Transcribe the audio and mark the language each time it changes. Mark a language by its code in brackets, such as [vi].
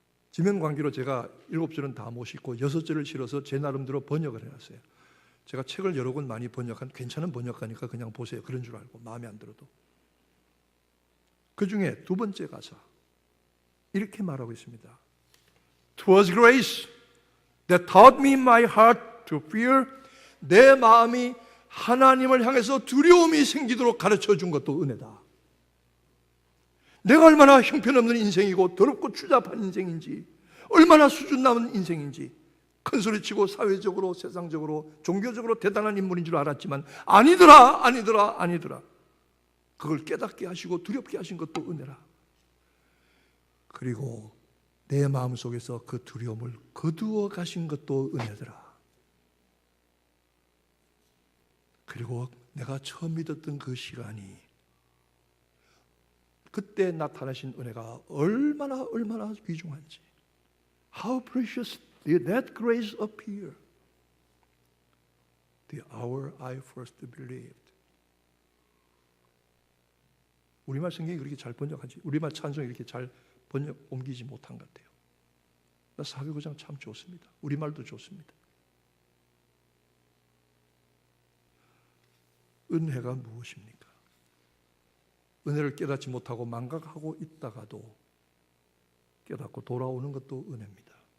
[ko] 지면 관계로 제가 7절은 다 못 싣고 6절을 실어서 제 나름대로 번역을 해놨어요. 제가 책을 여러 권 많이 번역한, 괜찮은 번역가니까 그냥 보세요. 그런 줄 알고, 마음에 안 들어도. 그 중에 두 번째 가사 이렇게 말하고 있습니다. [en] "'Twas grace that taught me my heart to fear." [ko] 내 마음이 하나님을 향해서 두려움이 생기도록 가르쳐 준 것도 은혜다. 내가 얼마나 형편없는 인생이고 더럽고 추잡한 인생인지, 얼마나 수준 남은 인생인지, 큰소리치고 사회적으로, 세상적으로, 종교적으로 대단한 인물인 줄 알았지만 아니더라, 아니더라, 아니더라. 그걸 깨닫게 하시고 두렵게 하신 것도 은혜라. 그리고 내 마음속에서 그 두려움을 거두어 가신 것도 은혜더라. 그리고 내가 처음 믿었던 그 시간이, 그때 나타나신 은혜가 얼마나 귀중한지. [en] How precious did that grace appear the hour I first believed. [ko] 우리말 성경이 그렇게 잘 번역하지, 우리말 찬송이 이렇게 잘 번역 옮기지 못한 것 같아요. 나 사회구장 참 좋습니다. 우리말도 좋습니다. 은혜가 무엇입니까? 은혜를 깨닫지 못하고 망각하고 있다가도 깨닫고 돌아오는 것도 은혜입니다.